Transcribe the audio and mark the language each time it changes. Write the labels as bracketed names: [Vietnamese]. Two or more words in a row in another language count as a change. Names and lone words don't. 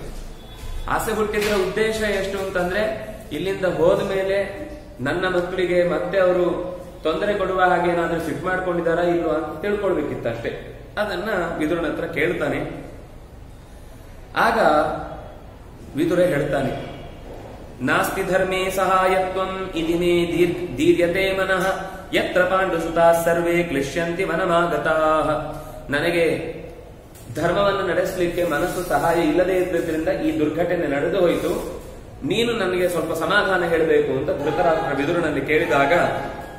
[Kannada] ಆಸೆ ಹುಟ್ಟಿದ್ರ ಉದ್ದೇಶ ಎಷ್ಟು ಅಂತಂದ್ರೆ, ಇಲ್ಲಿಂದ ಹೋದ ಮೇಲೆ ನನ್ನ ಮಕ್ಕಳಿಗೆ ಮತ್ತೆ ಅವರು ತೊಂದರೆ ಕೊಡುವ ಹಾಗೆ ಏನಾದ್ರೂ ಸಿಟ್ ಮಾಡ್ಕೊಂಡಿದಾರಾ ಇಲ್ವಾ ಅಂತ ತಿಳ್ಕೊಳ್ಬೇಕಿತ್ತು ಅಷ್ಟೇ. ಅದನ್ನ ವಿದುರನ ಹತ್ರ ಕೇಳ್ತಾನೆ. ಆಗ ವಿದುರ ಹೇಳ್ತಾನೆ, [Sanskrit] ನಾಸ್ತಿ ಧರ್ಮೇ ಸಹಾಯತ್ವಂ ಇದಿನೇ ದೀರ್ಯತೆ ಮನಃ ಯತ್ರ ಪಾಂಡುಸುತಾ ಸರ್ವೇ ಕ್ಲಿಶ್ಯಂತಿ ವನಮಾಗತಾಃ. [Kannada] ನನಗೆ ಧರ್ಮವನ್ನು ನಡೆಸಲಿಕ್ಕೆ ಮನಸ್ಸು ಸಹಾಯ ಇಲ್ಲದೆ ಇದ್ದರಿಂದ ಈ ದುರ್ಘಟನೆ ನಡೆದು ಹೋಯಿತು. ನೀನು ನನಗೆ ಸ್ವಲ್ಪ ಸಮಾಧಾನ ಹೇಳಬೇಕು ಅಂತ ಧೃತರಾಷ್ಟ್ರ ವಿದುರನಲ್ಲಿ ಕೇಳಿದಾಗ